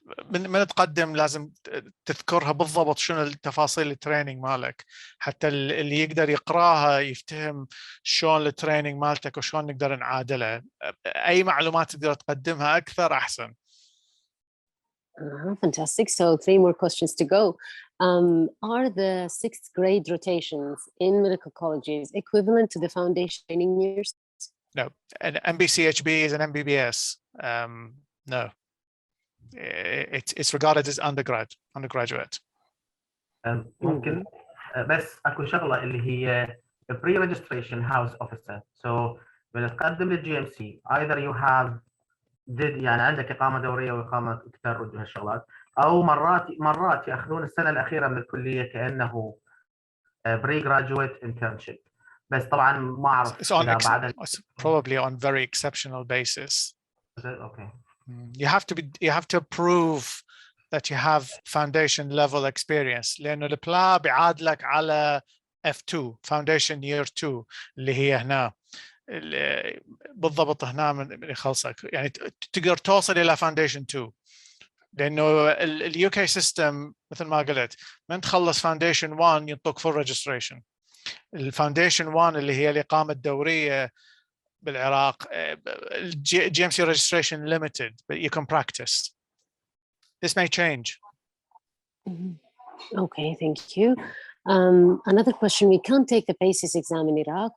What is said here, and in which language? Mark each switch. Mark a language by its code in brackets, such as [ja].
[ar] من تقدم لازم تذكرها بالضبط شنو التفاصيل التريننج مالك حتى اللي يقدر يقراها يفتهم شلون التريننج مالتك وشلون نقدر نعادله. اي معلومات تقدر تقدمها اكثر احسن. [en] Fantastic. So 3 more questions to go. Are the 6th grade rotations in medical colleges equivalent to the foundation training years? No. An MBCHB is an MBBS. No. It's regarded as undergraduate. [ar] ممكن بس اكو شغله اللي هي بري ريجستريشن هاوس اوفيسر. سو من تقدم للجي ام سي [en] either you have [ar] يعني عندك اقامه دوريه واقامه تدرج وهالشغلات، او مرات ياخذون السنه الاخيره من الكليه كانه بري جراجويت انترنشيب، بس طبعا ما اعرف اذا بعد [en] probably on very exceptional basis. Okay. You have to prove that you have foundation level experience [ar] لانه البلا بيعادلك على F2 foundation year 2 اللي هي هنا بالضبط هنا من يخلصك، يعني تقدر توصل الى فاونديشن 2 لانه اليو كي سيستم مثل ما قلت من تخلص فاونديشن 1 ينطوك فول ريجستريشن. الفاونديشن 1 اللي هي الاقامه الدوريه بالعراق [en] GMC registration limited, but you can practice. This may change. Okay, thank you. Another question, we can't take the PACES exam in Iraq.